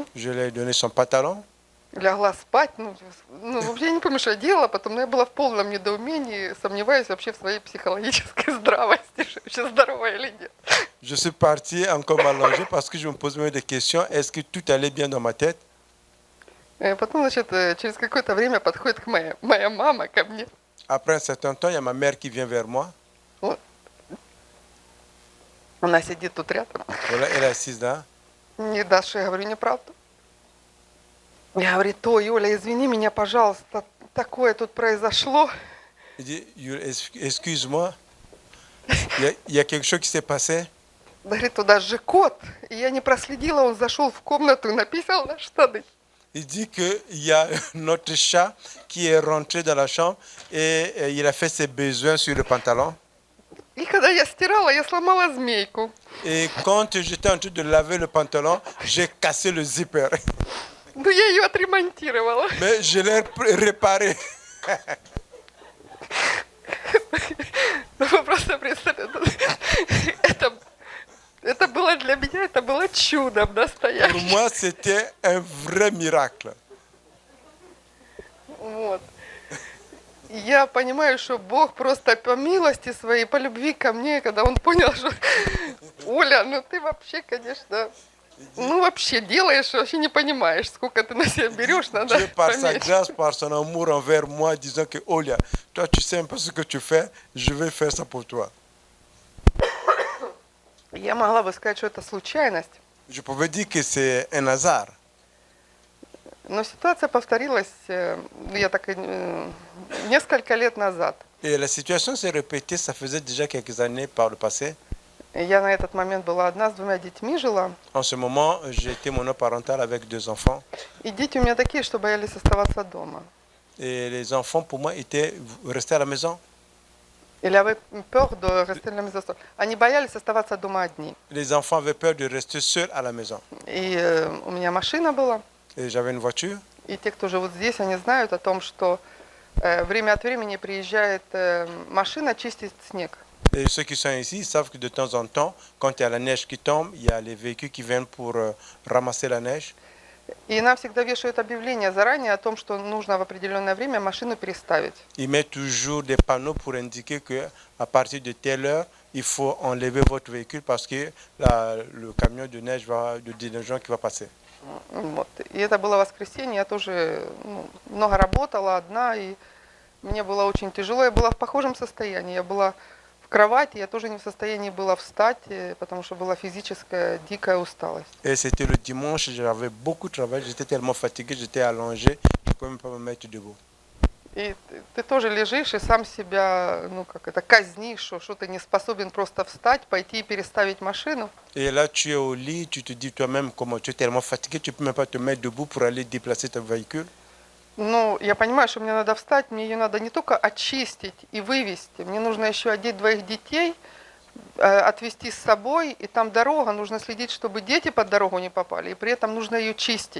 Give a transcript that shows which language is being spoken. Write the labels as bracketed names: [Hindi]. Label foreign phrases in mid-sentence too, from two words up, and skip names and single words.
[French] je lui ai donné son pantalon. [Russian] лягла спать, вообще я не помню, что я делала потом, но я была в полном недоумении, сомневаясь вообще в своей психологической здравости, что вообще здоровая или нет. [French] Je suis parti encore m'allonger parce que je me posais des questions. Est-ce que tout allait bien dans ma tête? [Russian] Потом, значит, через какое-то время подходит моя мама ко мне. [French] Après un certain temps, il y a ma mère qui vient vers moi. [Russian] Она сидит тут рядом. [French] Voilà, elle est assise là. [Russian] Не дашь, я говорю, неправду. Я говорю, ой, Оля, извини меня, пожалуйста, такое тут произошло. [French] Il dit, excuse-moi, il y a quelque chose qui s'est passé. [Russian] Говорит, туда же кот. И я не проследила, он зашел в комнату и написал на штаны. [French] Il dit qu'il y a notre chat qui est rentré dans la chambre et il a fait ses besoins sur le pantalon. [Russian] И когда я стирала, я сломала змейку. [French] Et quand j'étais en train de laver le pantalon, j'ai cassé le zipper. [Russian] Ну, я ее отремонтировала. [French] Mais je l'ai réparé. [Russian] Ну, вы просто представляете, это было для меня, это было чудом [French] Pour [Russian] настоящим. [French] moi, c'était un vrai miracle. [Russian] Вот. И я понимаю, что Бог просто по милости своей, по любви ко мне, когда Он понял, что Оля, ну ты вообще, конечно, ну вообще делаешь, вообще не понимаешь, сколько ты на себя берешь, надо [French] Dieu, par sa [Russian] поменьше. [French] grâce, par son amour envers moi, disant que, Olia, toi, tu sais un peu ce que tu fais, je vais faire ça pour toi. [Russian] Я могла бы сказать, что это случайность, [French] Je pouvais dire que c'est un hasard. [Russian] но ситуация повторилась, несколько лет назад. [French] Et la situation s'est répétée, ça faisait déjà quelques années par le passé. [Russian] Я на этот момент была одна с двумя детьми жила. [French] En ce moment, j'étais monoparental avec 2 enfants. [Russian] И дети у меня такие, что боялись оставаться дома. [French] Et les enfants, pour moi, étaient restés à la maison. Или avaient peur de rester à la maison. [Russian] Они боялись оставаться дома одни. [French] Les enfants avaient peur de rester seuls à la maison. [Russian] И у меня машина была. [French] Et j'avais une voiture. [Russian] И те, кто живут здесь, они знают о том, что время от времени приезжает машина чистить снег. [French] Et ceux qui sont ici savent que de temps en temps, quand il y a la neige qui tombe, il y a les véhicules qui viennent pour ramasser la neige. [Russian] И нам всегда вешают объявление заранее о том, что нужно в определенное время машину переставить. [French] Ils mettent toujours des panneaux pour indiquer qu'à partir de telle heure, il faut enlever votre véhicule parce que le camion de neige de déneigement qui va passer. [Russian] Вот. И это было воскресенье, я тоже много работала одна, и мне было очень тяжело. Я была в похожем состоянии. Я была в кровати, я тоже не в состоянии была встать, потому что была физическая дикая усталость. [French] Et c'était le dimanche, j'avais beaucoup de travail, j'étais tellement fatigué, j'étais allongé, je ne pouvais même pas me mettre debout. [Russian] И ты тоже лежишь и сам себя, казнишь, что ты не способен просто встать, пойти и переставить машину. [French] Et là, tu es au lit, tu te dis toi-même comment tu es tellement fatigué, tu ne peux même pas te mettre debout pour aller déplacer ton véhicule. [Russian] Ну, я понимаю, что мне надо встать, мне ее надо не только очистить и вывести, мне нужно еще одеть 2 детей, отвезти с собой, и там дорога, нужно следить, чтобы дети под дорогу не попали, и при этом нужно ее чистить.